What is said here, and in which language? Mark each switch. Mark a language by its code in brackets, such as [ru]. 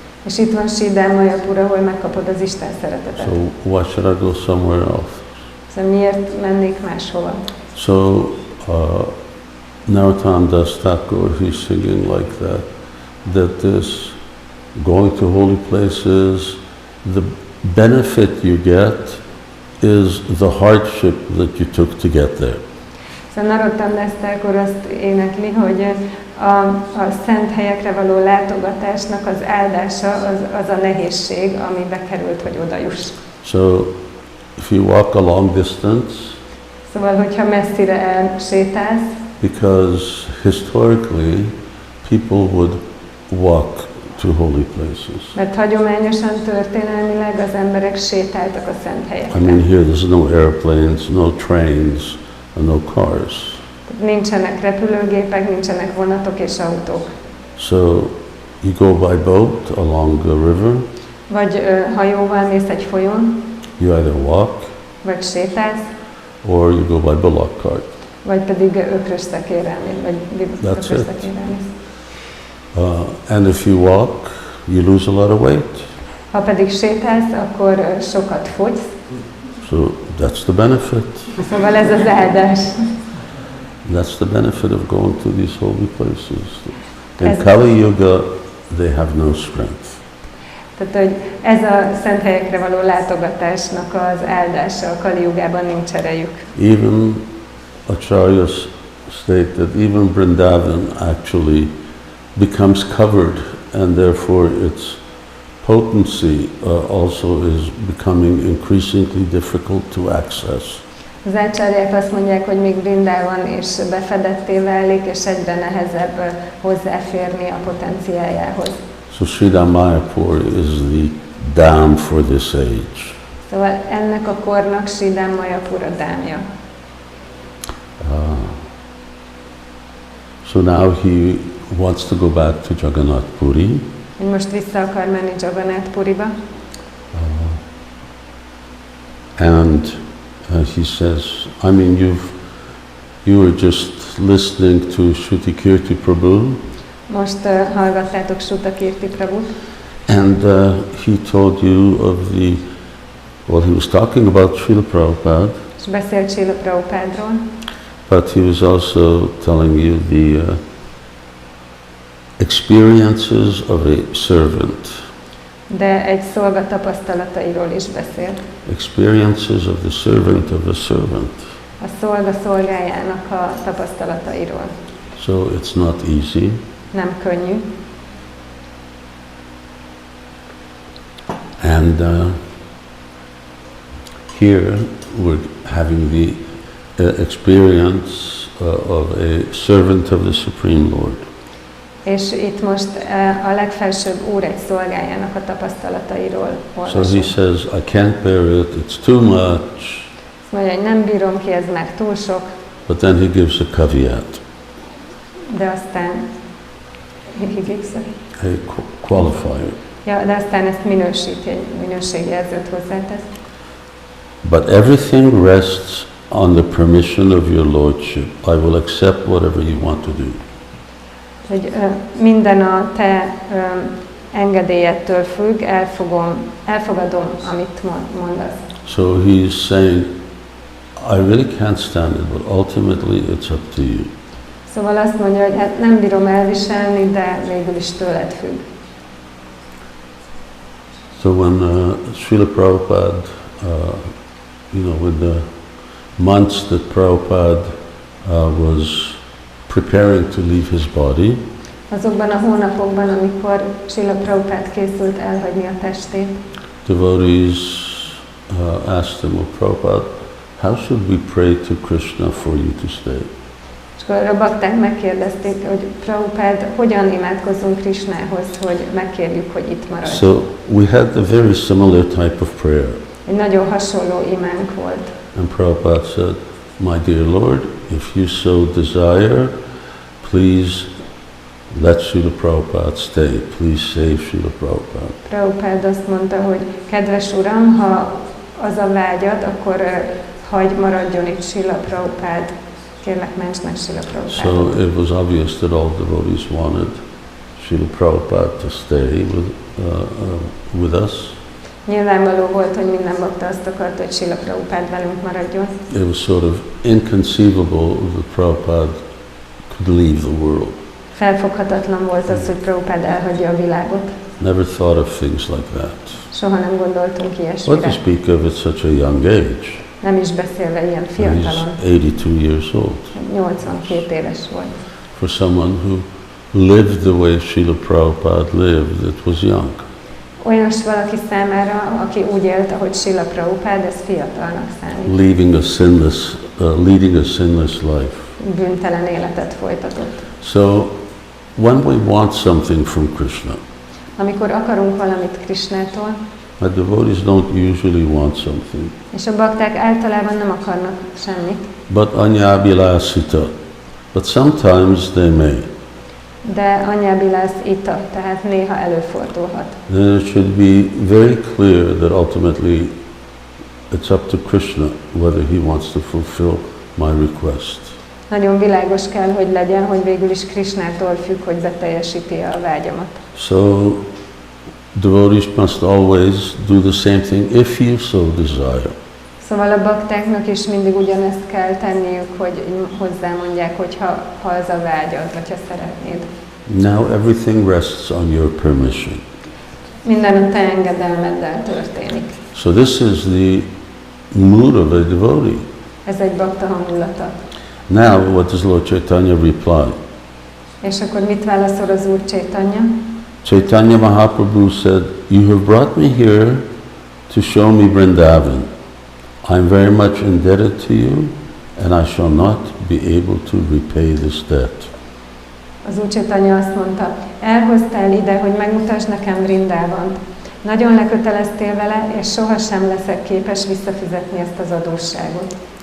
[hu] És itt van Sridhar Mayapur, ahol megkapod az Isten szeretetet. [en] So why should I go somewhere else? [hu] Szóval miért mennék máshova? [en] So Narottam Das Thakur, he's singing like that this going to holy places, the benefit you get is the hardship that you took to get there. [hu] Szóval Narottam Das Thakur azt énekli, hogy a szent helyekre való látogatásnak az áldása az a nehézség, amibe került, hogy oda juss. [en] So if you walk a long distance, [hu] szóval, hogyha messzire elsétálsz, [en] because historically people would walk to holy places. [hu] Mert hagyományosan, történelmileg az emberek sétáltak a szent helyekre. [en] I mean, here there's no airplanes, no trains, and no cars. [hu] Nincsenek repülőgépek, nincsenek vonatok és autók. [en] So you go by boat along the river. [hu] Vagy hajóval mész egy folyón. [en] You either walk, [hu] vagy sétálsz, [en] or you go by bullock cart. [hu] vagy pedig ökrös szekérrel mész, vagy ökrös szekérrel mész. [en] And if you walk, you lose a lot of weight. [hu] Ha pedig sétálsz, akkor sokat fogysz. [en] So that's the benefit. [hu] Szóval ez az áldás. [en] That's the benefit of going to these holy places. In Kali Yuga, they have no strength. [hu] Tehát, hogy ez a szent helyekre való látogatásnak az áldása, a Kali Jugában nincs erejük. [en] Even Acharyas state that even Vrindavan actually becomes covered, and therefore its potency also is becoming increasingly difficult to access. [hu] Az ácsáriák azt mondják, hogy még Vrindavan és befedetté válik, és egyre nehezebb hozzáférni a potenciáljához. [en] So Sridham Mayapur is the Dham for this age. [hu] Szóval ennek a kornak Sridham Mayapur a dámja. [en] So now he wants to go back to Jagannath Puri. [hu] Most vissza akar menni Jagannath Puriba. [en] And he says, I mean, you were just listening to Shruti Kirti Prabhu. [hu] Most hallgattátok Shruta Kirti Prabhut. [en] And he told you of he was talking about Srila Prabhupada. [hu] És beszélt Srila Prabhupádról. [en] But he was also telling you the experiences of a servant. [hu] De egy szolga tapasztalatairól is beszélt. [en] Experiences of the servant of a servant. [hu] A szolga szolgájának a tapasztalatairól. [en] So it's not easy. [hu] Nem könnyű. [en] And here we're having the experience of a servant of the Supreme Lord. [hu] És itt most a legfelsőbb Úr egy szolgájának a tapasztalatairól olvasunk. [en] So he says, I can't bear it, it's too much. [hu] Azt mondja, hogy nem bírom ki, ez már túl sok. [en] But then he gives a caveat. [hu] De aztán [en] he gives A qualifier. [hu] Ja, de aztán ezt minősíti, egy minőségjelzőt hozzátesz. [en] But everything rests on the permission of your lordship. I will accept whatever you want to do. [hu] Hogy minden a te engedélyettől függ, elfogadom, amit mondasz. [en] So he's saying, I really can't stand it, but ultimately it's up to you. [hu] Szóval azt mondja, hogy hát nem bírom elviselni, de végül is tőled függ. [en] So when Srila Prabhupada, with the months that Prabhupada was preparing to leave his body, [hu] Azokban a hónapokban, amikor Srila Prabhupád készült elhagyni a testét, [en] devotees asked him, well, Prabhupada, how should we pray to Krishna for you to stay? [hu] és akkor a bakták megkérdezték, hogy Prabhupád, hogyan imádkozzunk Krishnához, hogy megkérjük, hogy itt maradj. [en] So we had a very similar type of prayer. [hu] Egy nagyon hasonló imánk volt. [en] And Prabhupada said, my dear Lord, if you so desire, please let Srila Prabhupada stay. Please save Srila Prabhupada. [hu] Prabhupád azt mondta, hogy kedves Uram, ha az a vágyad, akkor hagyj maradjon itt Srila Prabhupád. Kérlek, ments meg Srila Prabhupádot. [en] So it was obvious that all devotees wanted Srila Prabhupada to stay with us. [hu] Nyilvánvaló volt, hogy minden bakta azt akarta, hogy Srila Prabhupád velünk maradjon. [en] It was sort of inconceivable that Prabhupada could leave the world. [hu] Felfoghatatlan volt az, hogy Prabhupád elhagyja a világot. [en] Never thought of things like that. [hu] Soha nem gondoltunk [en] What [hu] ilyesmire. [en] to speak of at such a young age? [hu] Nem is beszélve ilyen fiatalon. [en] He's 82 years old. [hu] 82 éves volt. [en] For someone who lived the way Srila Prabhupada lived, it was young. [hu] Olyas valaki számára, aki úgy élt, ahogy Srila Prabhupád, ez fiatalnak számít. [en] Leading a sinless life. [hu] Bűntelen életet folytatott. [en] So, when we want something from Krishna, [hu] Amikor akarunk valamit Krishnától, [en] the devotees don't usually want something. [hu] és a bakták általában nem akarnak semmit, [en] But anyabilasita. But sometimes they may. [hu] de anyábilász ita, tehát néha előfordulhat. [en] Then it should be very clear that ultimately it's up to Krishna whether he wants to fulfill my request. [hu] Nagyon világos kell, hogy legyen, hogy végül is Krishnától függ, hogy beteljesíti a vágyamat. [en] So devotees must always do the same thing if you so desire. [hu] Szóval a baktáknak is mindig ugyanezt kell tenniük, hogy hozzámondják, hogy ha az a vágyad, vagy ha szeretnéd. [en] Now everything rests on your permission. [hu] Minden a te engedelmeddel történik. [en] So this is the mood of a devotee. [hu] Ez egy bakta hangulata. [en] Now what does Lord Chaitanya reply? [hu] És akkor mit válaszol az Úr Chaitanya? [en] Chaitanya Mahaprabhu said, you have brought me here to show me Vrindavan. I am very much indebted to you, and I shall not be able to repay this debt. [hu] Az Úr Chaitanya azt mondta, elhoztál ide, hogy megmutasd nekem Vrindavant. Nagyon leköteleztél vele, és sohasem leszek képes visszafizetni ezt az adósságot.